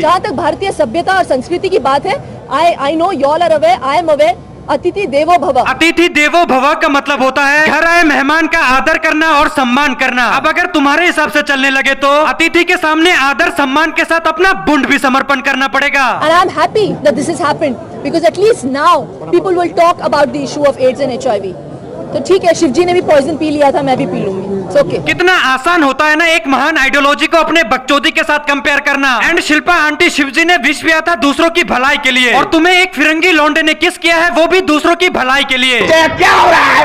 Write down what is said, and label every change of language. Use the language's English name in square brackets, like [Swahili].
[Hindi] जहाँ तक भारतीय सभ्यता और संस्कृति की बात है, [English] I know you all are aware, I am aware, [Hindi] अतिथि देवो भव। अतिथि देवो भव का मतलब होता है घर आए मेहमान का आदर करना और सम्मान करना। अब अगर तुम्हारे हिसाब से चलने लगे तो अतिथि के सामने आदर सम्मान के साथ अपना बुंड भी समर्पण करना पड़ेगा। [English] And I'm happy that this has happened because at least now people will talk about the issue of AIDS and HIV. [Hindi] तो ठीक है, शिवजी ने भी पॉइजन पी लिया था, मैं भी पी लूंगी। [English] Okay. [Hindi] कितना आसान होता है ना एक महान आइडियोलॉजी को अपने बकचोदी के साथ कंपेयर करना। एंड शिल्पा आंटी, शिवजी ने विष पिया था दूसरों की भलाई के लिए, और तुम्हें एक फिरंगी लौंडे ने किस किया है वो भी दूसरों की भलाई के लिए। क्या हो रहा है?